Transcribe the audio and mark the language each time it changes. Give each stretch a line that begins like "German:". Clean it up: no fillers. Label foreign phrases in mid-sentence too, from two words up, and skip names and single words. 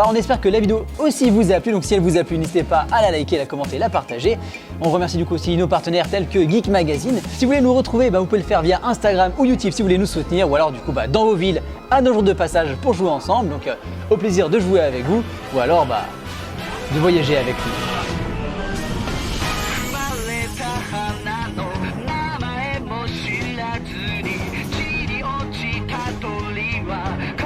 French: On espère que la vidéo aussi vous a plu, donc si elle vous a plu, n'hésitez pas à la liker, la commenter, la partager. On remercie du coup aussi nos partenaires tels que Geek Magazine. Si vous voulez nous retrouver, vous pouvez le faire via Instagram ou YouTube si vous voulez nous soutenir, ou alors du coup dans vos villes, à nos jours de passage pour jouer ensemble. Donc au plaisir de jouer avec vous, ou alors de voyager avec nous.
Japanese: 花の名前も知らずに散り落ちた鳥は